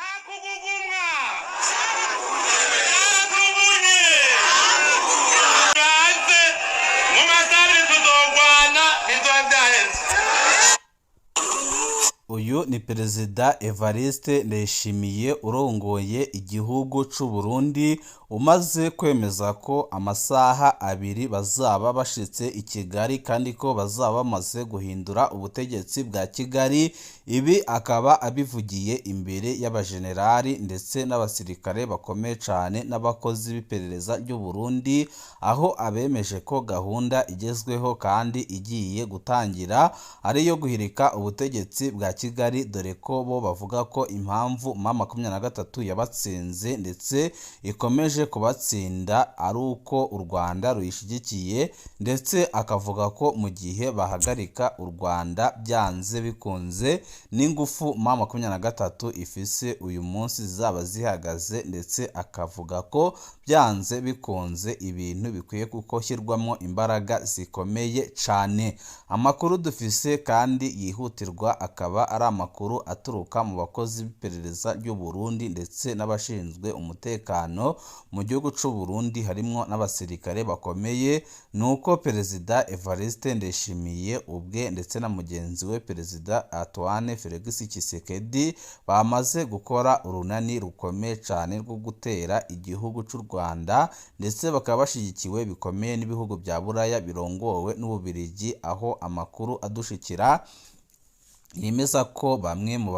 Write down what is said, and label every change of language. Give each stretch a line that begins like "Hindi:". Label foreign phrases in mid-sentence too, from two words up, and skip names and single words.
Kinyarwanda: Uyu ni Perezida Evariste Ndayishimiye urongoye igihugu c'u Burundi umaze kwemeza ko amasaha 2 bazaba bashitse i Kigali kandi ko bazaba bamaze guhindura ubutegetsi bwa Kigali. Ibi akaba abivugiye imbere y'abajenerali ndetse n'abasirikare bakomeye cyane n'abakozi b'iperereza ry'u Burundi, aho abemeje ko gahunda igezweho kandi igiye gutangira ari yo guhirika ubutegetsi bwa Kigali, dore ko bo bavuga ko impamvu M23 yabatsinze ndetse ikomeje kubatsinda ari uko u Rwanda ruyishigikiye, ndetse akavuga ko mu gihe bahagarika u Rwanda byanze bikunze n'ingufu M23 ifise uyu munsi zaba zihagaze, ndetse akavuga ko byanze bikunze ibintu bikwiye gushyirwamo imbaraga zikomeye cyane. Amakuru dufise kandi yihutirwa akaba ari amakuru aturuka mu bakozi b'iperereza ry'u Burundi ndetse n'abashinzwe umutekano mu gihugu c'u Burundi harimo n'abasirikare bakomeye, nuko Perezida Evariste Ndayishimiye ubwe ndetse na mugenzi we Perezida Antoine Felix Tshisekedi bamaze gukora urunani rukomeye cyane rwo gutera igihugu c'u Rwanda, ndetse bakaba bashyigikiwe bikomeye n'ibihugu bya Buraya birongowe n'Ububiligi, aho amakuru adushikira yemeza ko bamwe